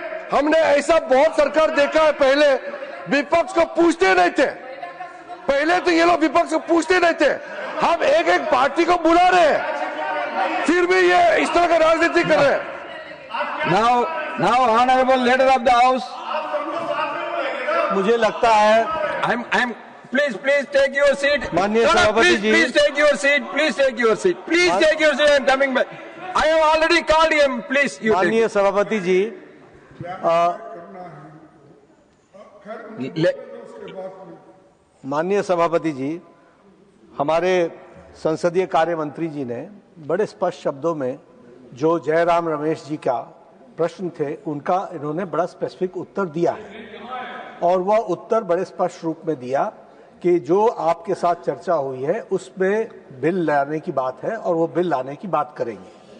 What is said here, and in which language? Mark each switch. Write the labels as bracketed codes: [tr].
[hi] हमने ऐसा बहुत सरकार देखा है, पहले विपक्ष को पूछते नहीं थे, पहले तो ये लोग विपक्ष को पूछते नहीं थे, हम एक पार्टी को बुला रहे हैं, फिर भी ये इस तरह का राजनीति कर रहे हैं। [en] Now honorable leader of the house, [hi] मुझे लगता है [en] I'm please take your seat. [hi] माननीय सभापति जी, [en] please take your seat. Please take your seat. Please take your seat. I'm coming back. I have already called him. Please you take. [hi] माननीय सभापति जी, माननीय सभापति जी, हमारे संसदीय कार्य मंत्री जी ने बड़े स्पष्ट शब्दों में जो जयराम रमेश जी का प्रश्न थे उनका इन्होंने बड़ा स्पेसिफिक उत्तर दिया है, और वह उत्तर बड़े स्पष्ट रूप में दिया कि जो आपके साथ चर्चा हुई है उसमें बिल लाने की बात है और वो बिल लाने की बात करेंगे।